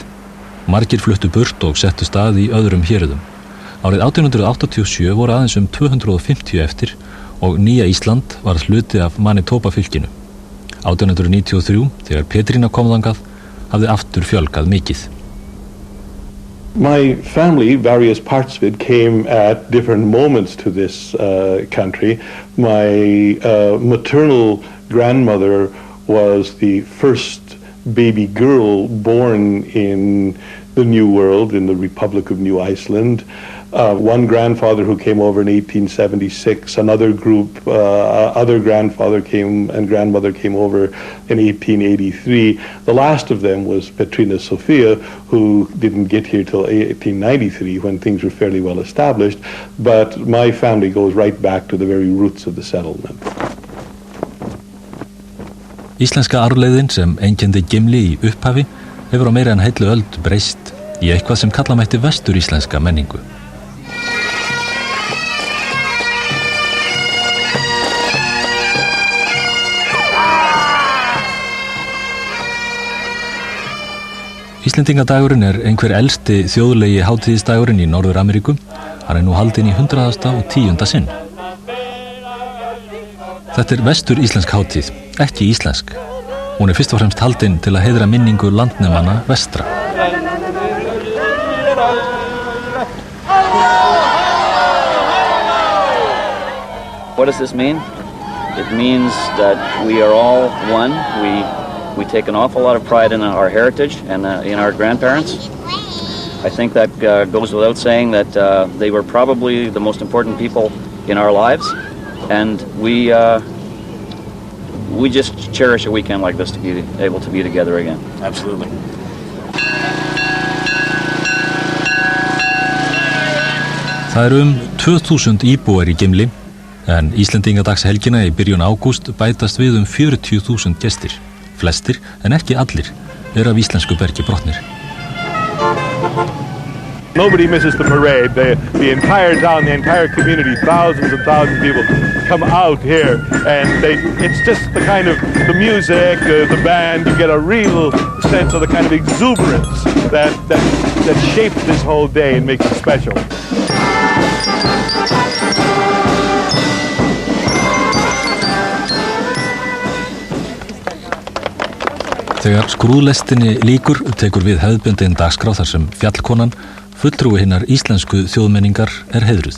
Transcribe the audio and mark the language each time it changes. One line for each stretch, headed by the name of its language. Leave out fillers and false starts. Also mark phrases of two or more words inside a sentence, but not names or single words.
Icelandic: Margir fluttu burt og settu stað í öðrum hérðum. Árið 1887 voru aðeins 250 eftir og Nýja Ísland var hluti af Manitoba fylkinu. 1893, þegar Petrína kom þangað, hafði aftur fjölgað mikið.
English: My family, various parts of it, came at different moments to this country. My maternal grandmother was the first baby girl born in the New World, in the Republic of New Iceland. One grandfather who came over in 1876, another group, other grandfather came and grandmother came over in 1883. The last of them was Petrina Sofia, who didn't get here till 1893 when things were fairly well established, but my family goes right back to the very roots of the settlement.
Icelandic: Íslenska arfleiðin sem einkenndi Gimli í upphafi hefur á meira en heillu öld breyst í eitthvað sem kalla mætti vesturíslenska menningu. Íslendingadagurinn er einhver elsti þjóðlegi hátíðisdagurinn í Norður-Ameríku. Hann er nú haldinn í 110. sinn. Þetta er vestur-íslensk hátíð, ekki íslensk. Hún er fyrst og fremst haldinn til að heiðra minningu landnemanna vestra.
English: What does this mean? It means that we are all one. We take an awful lot of pride in our heritage and in our grandparents. I think that goes without saying that they were probably the most important people in our lives, and we just cherish a weekend like this to be able to be together again. Absolutely.
Icelandic: Það 2000 íbúar í Gimli, en Íslendingadagshelgina í byrjun ágúst bætast við 40.000 gestir. Flestir, en ekki allir, af íslensku bergi brotnir.
English: Nobody misses the parade. The entire town, the entire community, thousands and thousands of people come out here, and it's just the kind of the music, the band. You get a real sense of the kind of exuberance that shaped this whole day and makes it special.
Icelandic: Þegar skrúðlestinni lýkur tekur við hefðbundin dagskrá þar sem fjallkonan, fulltrúi hinnar íslensku þjóðmenningar, heiðruð.